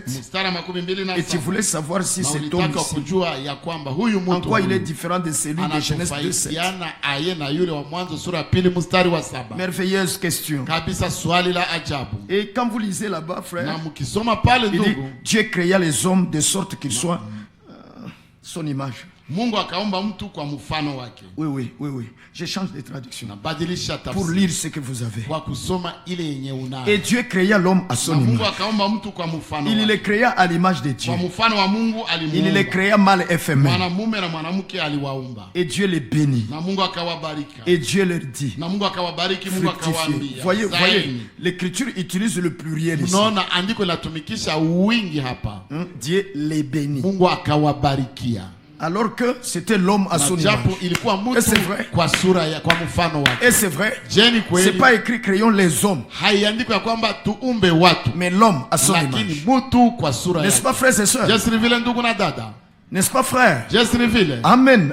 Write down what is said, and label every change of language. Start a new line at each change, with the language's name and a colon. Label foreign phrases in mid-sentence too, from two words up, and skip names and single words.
French: Et tu voulais savoir si cet homme ici, en quoi il est différent de celui de Genèse 2:7. Merveilleuse question. Et quand vous lisez là-bas, frère, il dit Dieu créa les hommes de sorte qu'ils soient son image.
Swahili: Mungu akaumba mtu kwa mfano wake.
French: Oui. Je change de traduction pour lire ce que vous avez.
Swahili: Kwa kusoma ile yenye unayo.
French: Et Dieu créa l'homme à son image.
Swahili: Mungu akaumba mtu kwa mfano wake.
French: Il le créa à l'image de Dieu.
Swahili: Kwa mfano wa Mungu alimuumba.
French: Il le créa mâle et femelle.
Swahili: Mwanamume na mwanamke aliwaumba.
French: Et Dieu les bénit.
Swahili: Na Mungu akawabariki.
French: Et Dieu leur dit.
Swahili: Na Mungu akawabariki, Mungu akawaambia.
French: Voyez, l'écriture utilise le pluriel ici.
Swahili: Unaona andiko latumikisha wingi hapa.
French: Dieu les bénit.
Swahili: Mungu akawabarikia.
French: Alors que c'était l'homme à son image. Et c'est vrai. Et c'est vrai. C'est pas écrit créons les hommes. Mais l'homme à son image. N'est-ce pas, frères et sœurs? N'est-ce pas, frère? Amen.